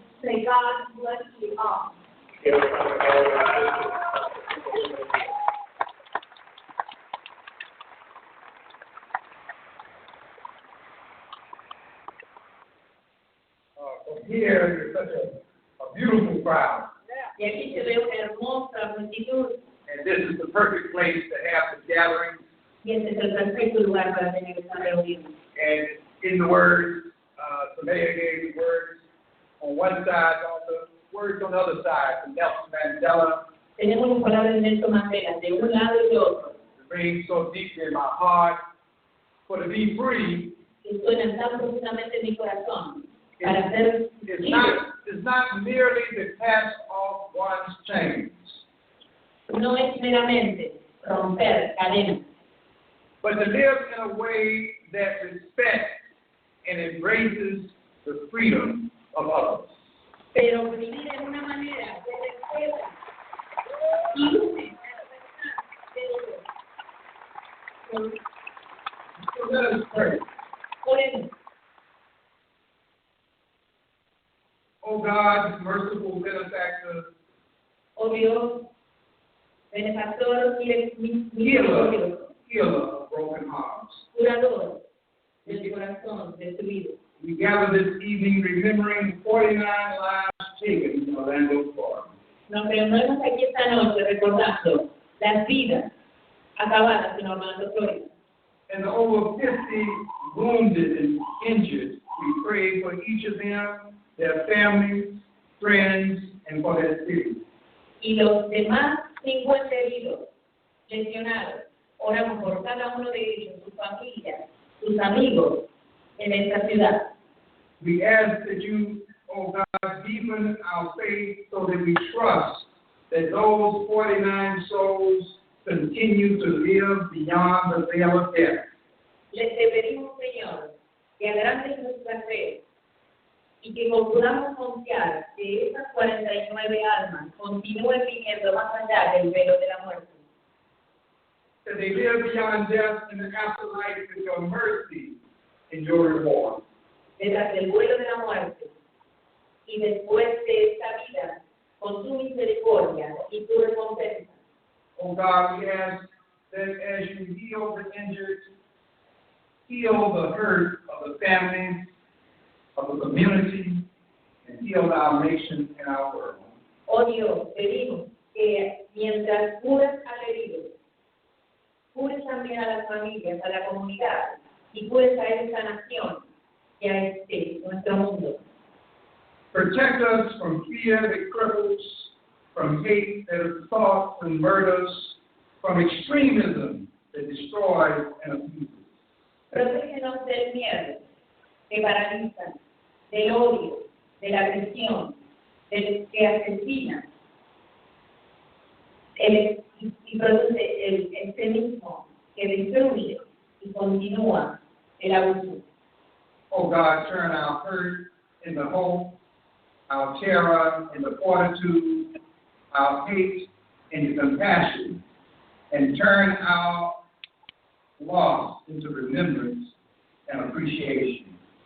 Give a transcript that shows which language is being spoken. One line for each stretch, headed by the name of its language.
English: Say, God bless you all. Here is such a beautiful crowd.
Spanish: Y aquí se ve una hermosa multitud.
English: And this is the perfect place to have the gathering.
Spanish: Y este es el perfecto lugar para tener esta reunión.
English: And in the words, Samaya gave the words on one side, on the words on the other side, from Nelson Mandela.
Spanish: Tenemos las palabras de Nelson Mandela, de un lado y de otro.
English: It rings so deeply in my heart. For to be free,
Spanish: Que suenan tan profundamente en mi corazón. Para ser
English: it's not merely to cast off one's chains,
Spanish: no es meramente romper cadenas,
English: but to live in a way that respects and embraces the freedom of others.
Spanish: pero vivir en una manera que respeta y une a la libertad de otros.
English: So let us pray.
Spanish: Oremos.
English: Oh God, merciful benefactor,
Spanish: Oh Dios, benefactor y misericordioso,
English: healer of broken hearts.
Spanish: curador del corazón destruido.
English: We gather this evening remembering 49 lives taken in Orlando, Florida.
Spanish: Nos reunimos aquí esta noche recordando las vidas acabadas en Orlando, Florida.
English: And the over 50 wounded and injured, we pray for each of them, their families, friends, and for their city.
Spanish: Y los demás 50 heridos, lesionados, oramos por cada uno de ellos, sus familias, sus amigos en esta ciudad.
English: We ask that you, oh God, deepen our faith so that we trust that those 49 souls continue to live beyond the veil of death.
Spanish: Les pedimos, Señor, que agrandes nuestra fe y que podamos confiar que esas 49 almas continúen viviendo más allá del velo de la muerte.
English: That they live beyond death in the afterlife with your mercy and your reward.
Spanish: Detrás del vuelo de la muerte y después de esta vida con tu misericordia y tu recompensa.
English: Oh God, we ask that as you heal the injured, heal the hurt of the families, of the community, and heal our nation and our world.
Spanish: Oh Dios, pedimos que mientras curas al herido, cures también a las familias, a la comunidad y cures a esta nación y a nuestro mundo.
English: Protect us from fear that cripples, from hate that assaults and murders, from extremism that destroys and abuses.
Spanish: Protégenos del miedo, que paraliza, del odio, de la agresión, del que asesina, y produce el extremismo que destruye y continúa el abuso.
English: Oh God, turn our hurt into hope, our terror into fortitude, our hate into compassion, and turn our loss into remembrance and appreciation.